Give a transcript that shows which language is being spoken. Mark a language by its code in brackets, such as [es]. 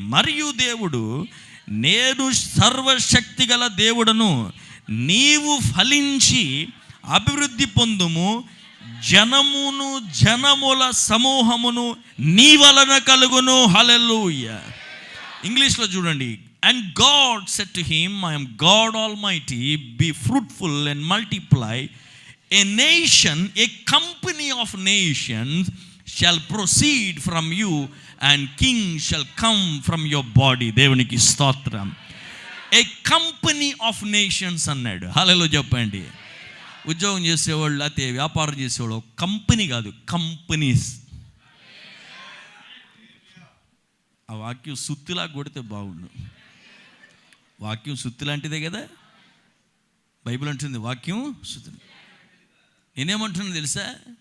[te] మరియు దేవుడు, నేను సర్వశక్తి గల దేవుడను, నీవు ఫలించి అభివృద్ధి పొందుము, జనమును జనముల సమూహమును నీ వలన కలుగును. హల్లెలూయా. ఇంగ్లీష్లో చూడండి. [en] And God said to him, I am God Almighty, be fruitful and multiply. A nation, a company of nations shall proceed from you, and kings shall come from your body. [te] దేవునికి స్తోత్రం. [en] A company of nations [te] అన్నాడు. హల్లెలూయా చెప్పండి. ఉద్యోగం చేసేవాళ్ళు అయితే వ్యాపారం చేసేవాళ్ళు company కాదు, కంపెనీస్. ఆ వాక్యం సుత్తిలా కొడితే బాగుండు. వాక్యం సుత్తి లాంటిదే కదా. బైబిల్ అంటుంది వాక్యం సుత్తి. నేనేమంటున్నాను తెలుసా?